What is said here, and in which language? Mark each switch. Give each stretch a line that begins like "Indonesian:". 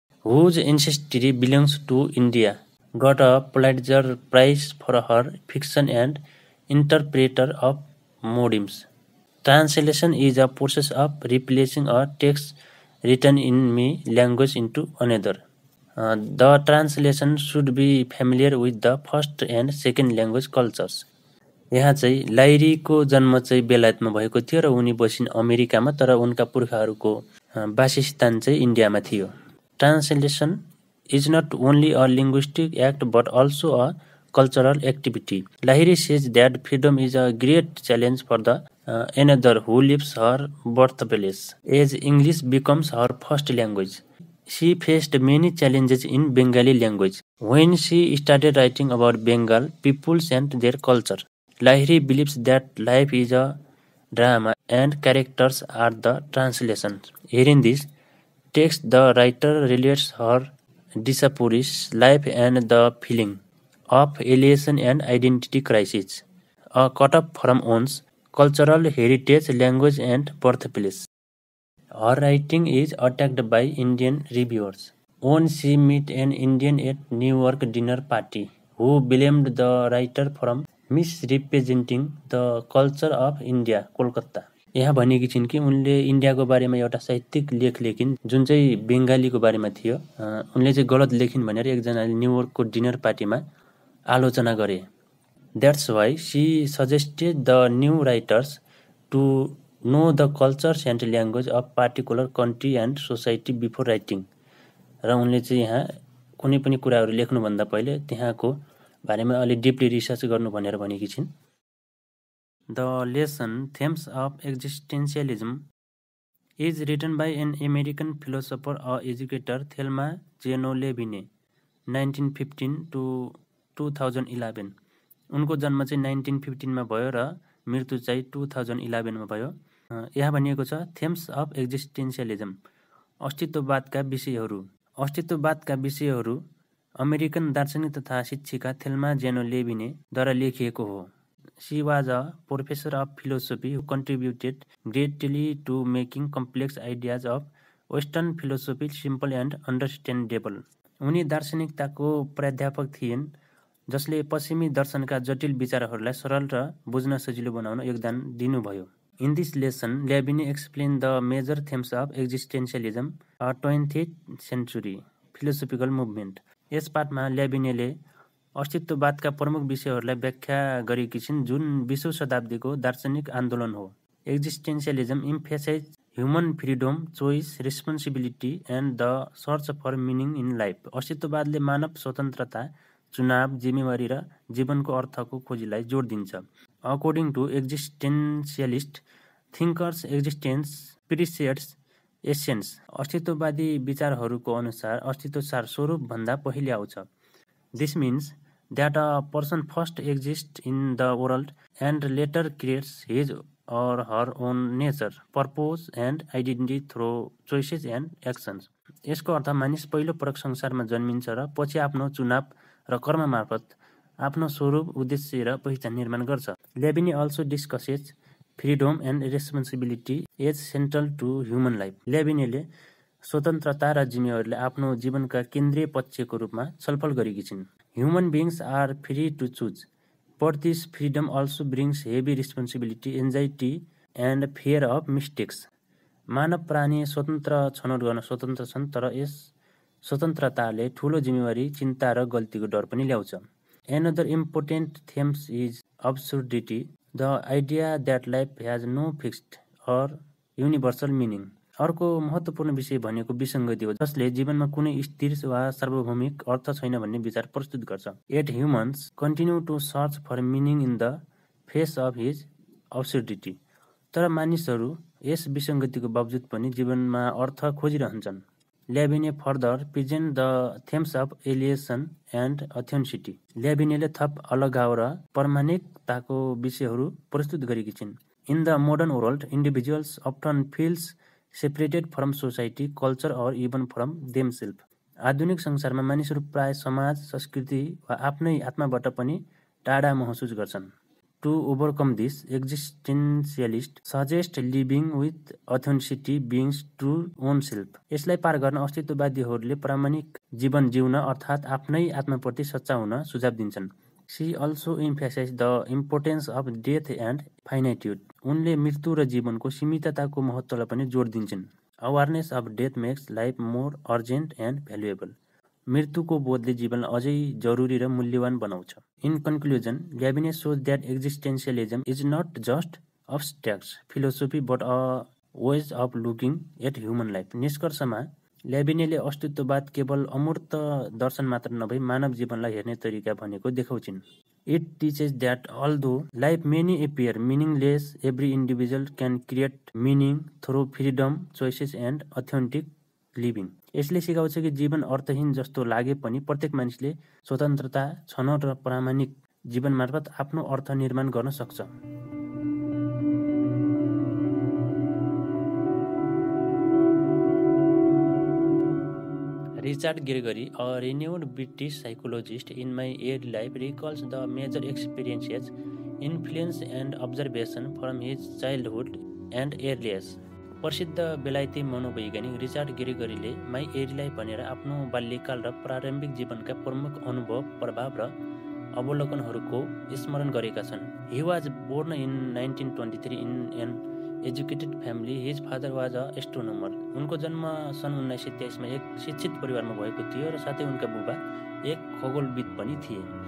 English: whose ancestry belongs to India, got a Pulitzer Prize for her fiction and interpreter of modems. Translation is a process of replacing a text written in me language into another. The translation should be familiar with the first and second language cultures.
Nepali: यहाँ चाहिँ लाहिरीको जन्म चाहिँ बेलायतमा भएको थियो र उनी बसिन् अमेरिकामा, तर उनका पुर्खाहरूको वासस्थान चाहिँ इन्डियामा थियो।
English: Translation is not only a linguistic act but also a cultural activity. Lahiri says that freedom is a great challenge for the another who leaves her birthplace, as English becomes her first language. She faced many challenges in Bengali language when she started writing about Bengal peoples and their culture. Lahiri believes that life is a drama and characters are the translations. Hearing this text, the writer relates her disappointed life and the feeling of alienation and identity crisis, a cut off from one's cultural heritage, language, and birthplace. Her writing is attacked by Indian reviewers. When she met an Indian at New York dinner party who blamed the writer for misrepresenting the culture of India, Kolkata.
Nepali: यहाँ भनेकी छिन् कि उनले इन्डियाको बारेमा एउटा साहित्यिक लेख लेखिन् जुन चाहिँ बङ्गालीको बारेमा थियो। उनले चाहिँ गलत लेखिन् भनेर एकजनाले न्युयोर्कको डिनर पार्टीमा आलोचना गरे।
English: That's why she suggested the new writers to know the cultures and language of particular country and society before writing.
Nepali: र उनले चाहिँ यहाँ कुनै पनि कुराहरू लेख्नुभन्दा पहिले त्यहाँको बारेमा अलि
English: deeply research
Nepali: गर्नु भनेर भनेकी छिन्।
English: The lesson Themes of Existentialism is written by an American philosopher or educator Thelma Geno Levine, 1915 to 2011.
Nepali: उनको जन्म चाहिँ 1915 मा भयो र मृत्यु चाहिँ 2011 मा भयो। यहाँ भनिएको छ
English: themes of existentialism,
Nepali: अस्तित्ववादका विषयहरू। अस्तित्ववादका विषयहरू अमेरिकन दार्शनिक तथा शिक्षिका थेल्मा जेनो लेभिनेद्वारा लेखिएको हो।
English: She was a professor of philosophy who contributed greatly to making complex ideas of Western philosophy simple and understandable.
Nepali: उनी दार्शनिकताको प्राध्यापक थिइन् जसले पश्चिमी दर्शनका जटिल विचारहरूलाई सरल र बुझ्न सजिलो बनाउन योगदान दिनुभयो।
English: In this lesson, Levine explained the major themes of existentialism, a 20th century philosophical movement.
Nepali: यस पाठमा लेभिनेले अस्तित्ववादका प्रमुख विषयहरूलाई व्याख्या गरेकी छिन् जुन 20औं शताब्दीको दार्शनिक आन्दोलन हो।
English: Existentialism emphasizes human freedom, choice, responsibility and the search for meaning in life.
Nepali: अस्तित्ववादले मानव स्वतन्त्रता, चुनाव, जिम्मेवारी र जीवनको अर्थको खोजीलाई जोड दिन्छ।
English: According to existentialist thinkers, existence precedes essence.
Nepali: अस्तित्ववादी विचारहरूको अनुसार अस्तित्व सार स्वरूप भन्दा पहिले आउँछ।
English: This means that a person first exists in the world and later creates his or her own nature, purpose and identity through choices and actions.
Nepali: यसको अर्थ मानिस पहिलो पटक संसारमा जन्मिन्छ र पछि आफ्नो चुनाव र कर्म मार्फत आफ्नो स्वरूप, उद्देश्य र पहिचान निर्माण गर्छ।
English: Levinas also discusses freedom and responsibility as central to human life.
Nepali: लेभिनेले स्वतन्त्रता र जिम्मेवारीले आफ्नो जीवनका केन्द्रीय पक्षको रूपमा छलफल गरेकी छिन्।
English: Human beings are free to choose, but this freedom also brings heavy responsibility, anxiety and fear of mistakes.
Nepali: मानव प्राणी स्वतन्त्र छनौट गर्न स्वतन्त्र छन्, तर यस स्वतन्त्रताले ठूलो जिम्मेवारी, चिन्ता र गल्तीको डर पनि ल्याउँछ।
English: Another important theme is absurdity, the idea that life has no fixed or universal meaning.
Nepali: अर्को महत्त्वपूर्ण विषय भनेको विसङ्गति हो जसले जीवनमा कुनै स्थिर वा सार्वभौमिक अर्थ छैन भन्ने विचार प्रस्तुत गर्छ।
English: Yet humans continue to search for meaning in the face of his absurdity.
Nepali: तर मानिसहरू यस विसङ्गतिको बावजुद पनि जीवनमा अर्थ खोजिरहन्छन्।
English: Levinas further present the themes of alienation and authenticity.
Nepali: लेभिनेले थप अलगाव र प्रामाणिकताको विषयहरू प्रस्तुत गरेकी छिन्।
English: In the modern world, individuals often feels separated from society, culture or even from themselves.
Nepali: आधुनिक संसारमा मानिसहरू प्राय समाज, संस्कृति वा आफ्नै आत्माबाट पनि टाढा महसुस गर्छन्।
English: To overcome this, existentialists suggest living with authenticity, being true oneself.
Nepali: यसलाई पार गर्न अस्तित्ववादीहरूले प्रामाणिक जीवन जिउन अर्थात् आफ्नै आत्माप्रति सच्चा हुन सुझाव दिन्छन्।
English: She also emphasized the importance of death and finitude.
Nepali: उनले मृत्यु र जीवनको सीमितताको महत्त्वलाई पनि जोड दिन्छन्।
English: Awareness of death makes life more urgent and valuable.
Nepali: मृत्युको बोधले जीवनलाई अझै जरुरी र मूल्यवान बनाउँछ।
English: In conclusion, Levinas shows that existentialism is not just abstract philosophy but a way of looking at human life.
Nepali: निष्कर्षमा ल्याबिनेले अस्तित्ववाद केवल अमूर्त दर्शन मात्र नभई मानव जीवनलाई हेर्ने तरिका भनेको देखाउँछिन्।
English: It teaches that although life may appear meaningless, every individual can create meaning through freedom, choices and authentic living.
Nepali: यसले सिकाउँछ कि जीवन अर्थहीन जस्तो लागे पनि प्रत्येक मानिसले स्वतन्त्रता, छनौट र प्रामाणिक जीवन मार्फत आफ्नो अर्थ निर्माण गर्न सक्छ।
English: Richard Gregory, a renowned British psychologist in my early life, recalls the major experiences, influence and observation from his childhood and early years.
Nepali: प्रसिद्ध बेलायती मनोवैज्ञानिक रिचार्ड ग्रेगरीले
English: my early life
Nepali: भनेर आफ्नो बाल्यकाल र प्रारम्भिक जीवनका प्रमुख अनुभव, प्रभाव र अवलोकनहरूको स्मरण गरेका छन्।
English: He was born in 1923 in an educated family. His father was a astronomer.
Nepali: उनको जन्म सन् 1923 मा एक शिक्षित परिवारमा भएको थियो र साथै उनका बुबा एक खगोलविद पनि थिए।